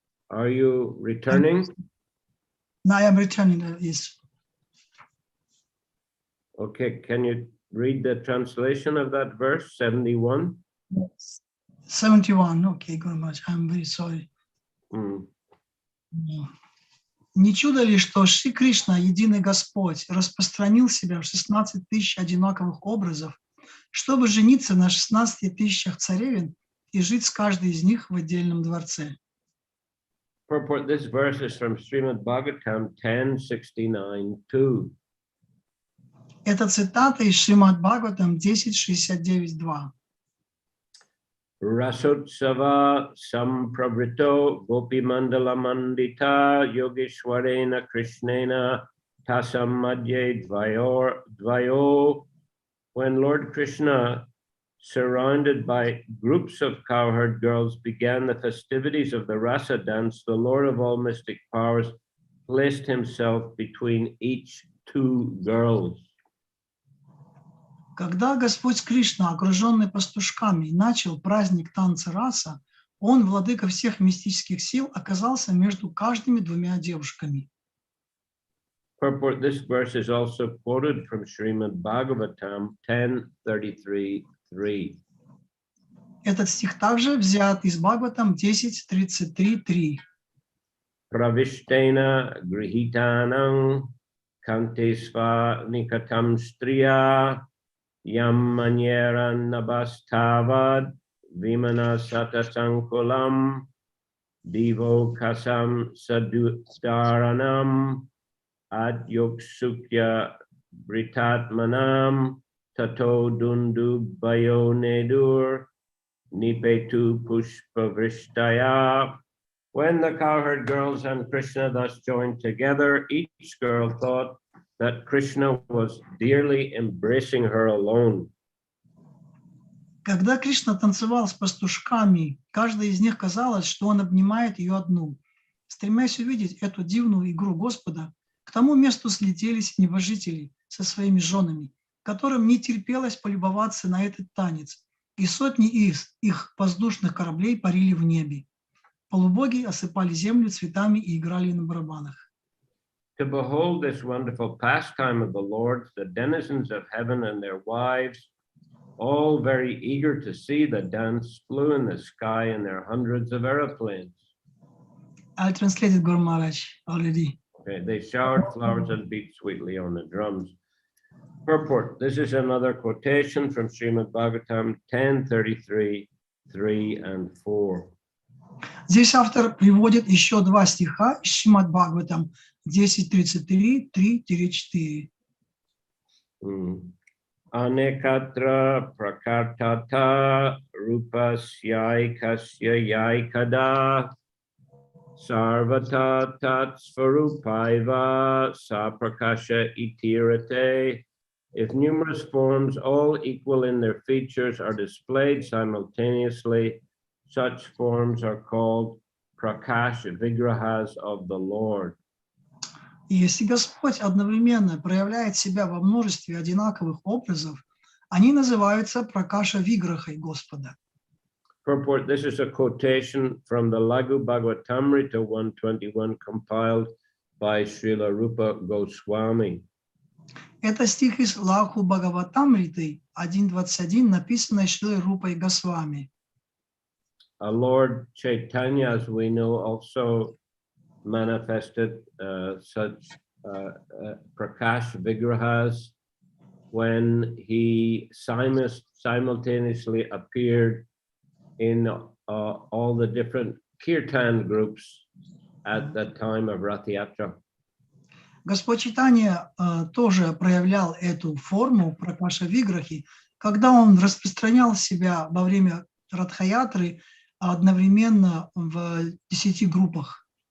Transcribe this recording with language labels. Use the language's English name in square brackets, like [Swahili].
[English] Are you returning? Now I am returning. Yes. Okay, can you read the translation of that verse, 71? 71. Okay, Guru Maharaj, I'm very sorry. [Russian] Не чудо ли, что Шри Кришна, единый Господь, распространил себя в 16 тысяч одинаковых образов, чтобы жениться на 16 тысячах царевен и жить с каждой из них в отдельном дворце? [English] Purport, this verse is from Srimad Bhagavatam 10:69-2. [Russian] Это цитата из Шримад Бхагаватам 10.69.2. [Sanskrit] Rasotsava sampravrito gopi mandala mandita yogeshwarena krishnena tasam madhye dvayo. [English] When Lord Krishna, surrounded by groups of cowherd girls, began the festivities of the rasa dance, the Lord of all mystic powers placed himself between each two girls. [Russian] Когда Господь Кришна, окруженный пастушками, начал праздник танца раса, он, владыка всех мистических сил, оказался между каждыми двумя девушками. [English] Purport, this verse is also quoted from Srimad Bhagavatam 10:33-3. [Russian] Этот стих также взят из Бхагаватам 10.33.3. [Sanskrit] Pravishtena grihitanam kantesva nikatam striya yam manyeran nabastavad vimana satasankulam divo kasam sadustaranam adyuksukya britatmanam tato dundu bayo nedur nipetu pushpavrishtaya. [English] When the cowherd girls and Krishna thus joined together, each girl thought that Krishna was dearly embracing her alone. [Russian] Когда Кришна танцевал с пастушками, каждой из них казалось, что он обнимает ее одну. Стремясь увидеть эту дивную игру Господа, к тому месту слетелись небожители со своими женами, которым не терпелось полюбоваться на этот танец, и сотни из их воздушных кораблей парили в небе. Полубоги осыпали землю цветами и играли на барабанах. [English] To behold this wonderful pastime of the Lord, the denizens of heaven and their wives, all very eager to see the dance, flew in the sky in their hundreds of aeroplanes. I translated Guru Maharaj already. Okay, they showered flowers and beat sweetly on the drums. Purport, this is another quotation from Srimad Bhagavatam 10:33, 3 and 4. [Russian] Здесь автор приводит еще два стиха из Шримад Бхагаватам 10.33, 3-4. [Sanskrit] Anekatra prakartata rupasyai yaikada sarvata tatsvarupaiva saprakasha itirate. [English] If numerous forms, all equal in their features, are displayed simultaneously, such forms are called prakash vigrahas of the Lord. [Russian] И если Господь одновременно проявляет себя во множестве одинаковых образов, они называются пракаша виграхой Господа. [English] Purport, this is a quotation from the Lagu Bhagavatamrita 121 compiled by Srila Rupa Goswami. [Russian] Это стих из Лаху Бхагаватамриты 1.21, написанный Шрилой Рупой Госвами. [English] Lord Chaitanya, as we know, also manifested such Prakash Vigrahas when he simultaneously appeared in all the different kirtan groups at the time of Rath Yatra. [Russian] Господь Чайтанья тоже проявлял эту форму Пракаша Виграхи, когда он распространял себя во время Радхаятры одновременно в 10 группах.